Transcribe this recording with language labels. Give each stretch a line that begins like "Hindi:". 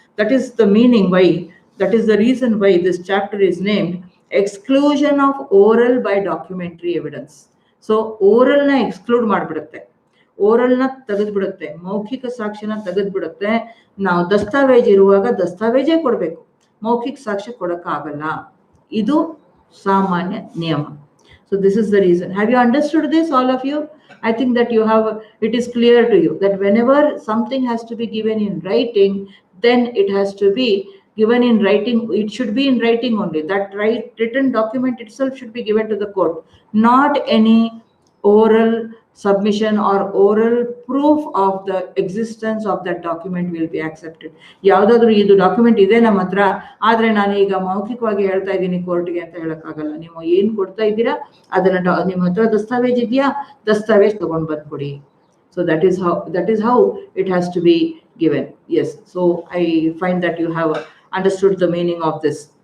English: That is the meaning why, that is the reason why this chapter is named exclusion of oral by documentary evidence.
Kannada: So oral ನ exclude ಮಾಡ್ಬಿಡುತ್ತೆ, ಓರಲ್ನ ತೆಗೆದ್ಬಿಡುತ್ತೆ, ಮೌಖಿಕ ಸಾಕ್ಷ್ಯನ ತೆಗೆದ್ಬಿಡುತ್ತೆ. ನಾವು ದಸ್ತಾವೇಜ್ ಇರುವಾಗ ದಸ್ತಾವೇಜೇ ಕೊಡ್ಬೇಕು, ಮೌಖಿಕ ಸಾಕ್ಷ್ಯ ಕೊಡಕ್ಕಾಗಲ್ಲ. ಇದು ಸಾಮಾನ್ಯ ನಿಯಮ.
English: So this is the reason. Have you understood this, all of you? I think that you have, it is clear to you that whenever something has to be given in writing, then it has to be given in writing. It should be in writing only. That written document itself should be given to the court, not any oral submission or oral proof of the existence of that document will be accepted.
Kannada: ಯಾವುದಾದ್ರೂ ಇದು document ಇದೆ ನಮ್ಮ ಹತ್ರ, ಆದ್ರೆ ನಾನು ಈಗ ಮೌಖಿಕವಾಗಿ ಹೇಳ್ತಾ ಇದ್ದೀನಿ ಕೋರ್ಟ್ಗೆ ಅಂತ ಹೇಳಕ್ಕಾಗಲ್ಲ. ನೀವು ಏನ್ ಕೊಡ್ತಾ ಇದ್ದೀರಾ ಅದನ್ನ ನಿಮ್ಮ ಹತ್ರ ದಸ್ತಾವೇಜ್ ಇದೆಯಾ, ದಸ್ತಾವೇಜ್ ತಗೊಂಡ್ ಬಂದ್ಕೊಡಿ.
English: So that is how it has to be given. Yes, so I find that you have understood the meaning of this.